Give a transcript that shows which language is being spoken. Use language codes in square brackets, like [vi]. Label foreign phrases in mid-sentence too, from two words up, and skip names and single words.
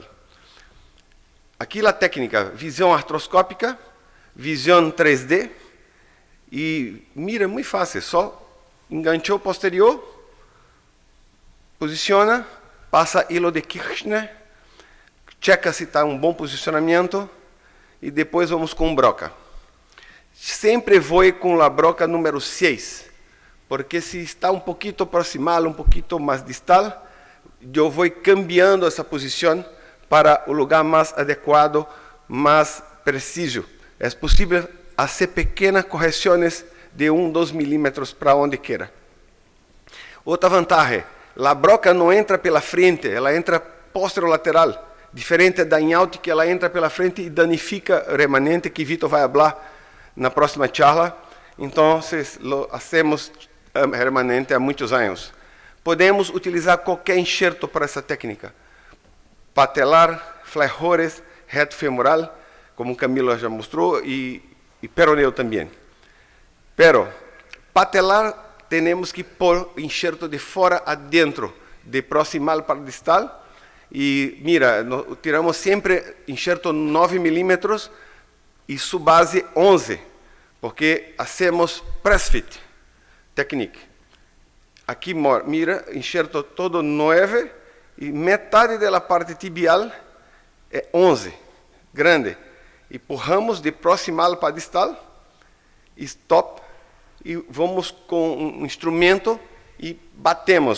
[pt] Aqui a técnica, visão artroscópica, visão 3D, e mira, muito fácil, só enganchou posterior, posiciona, passa [es] hilo de [pt] Kirchner, checa se está um bom posicionamento, e depois vamos com broca. Sempre vou com a broca número 6, porque [es] si está un poquito proximal, un poquito más distal, yo voy cambiando esa posición para un lugar más adecuado, más preciso. Es posible hacer pequeñas correcciones de 1-2 milímetros para onde quiera. [pt] Outra vantagem, a broca não entra pela frente, ela entra posterolateral, diferente da in-out que ela entra pela frente e danifica o remanente que Vitor vai falar na próxima charla. Então, [es] lo hacemos remanente [pt] há muitos anos. Podemos utilizar qualquer enxerto para essa técnica. Patelar, flexores, reto femoral, como o Camilo já mostrou, e peroneo também. Pero, patelar, temos que pôr o enxerto de fora a dentro, de proximal para distal. E, mira, tiramos sempre enxerto 9 milímetros e sua base 11, [es] porque hacemos [en] press fit technique. [pt] Aqui, mira, enxerto todo 9 e metade da parte tibial é 11, grande. E empurramos de proximal para distal, stop, e vamos com um instrumento e batemos.